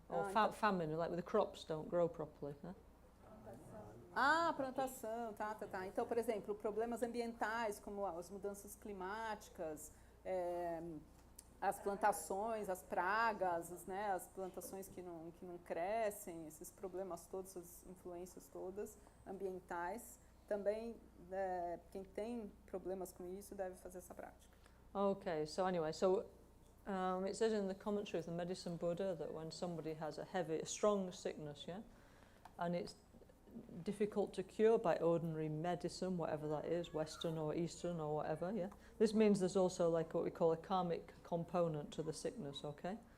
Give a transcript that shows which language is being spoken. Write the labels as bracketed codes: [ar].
[en] Or famine, like the crops don't grow properly. Yeah? [pt] Plantação, tá. Então, por exemplo, problemas ambientais, como as mudanças climáticas, as plantações, as pragas, né, as plantações que não crescem, esses problemas todos, essas influências todas ambientais, também quem tem problemas com isso deve fazer essa prática. [en] Okay, so anyway, it says in the commentary of the Medicine Buddha that when somebody has a strong sickness, yeah, and it's difficult to cure by ordinary medicine, whatever that is, Western or Eastern or whatever, yeah. This means there's also like what we call a karmic component to the sickness, okay?